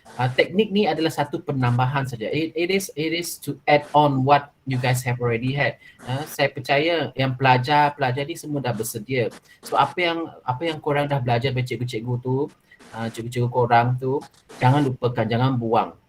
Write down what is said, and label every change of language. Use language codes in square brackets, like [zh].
[ms] Teknik ni adalah satu penambahan saja. [en] It is to add on what you guys have already had. [ms] Saya percaya yang pelajar ni semua dah bersedia. So apa yang korang dah belajar dari cikgu-cikgu tu, cikgu-cikgu korang tu, jangan lupakan, jangan buang.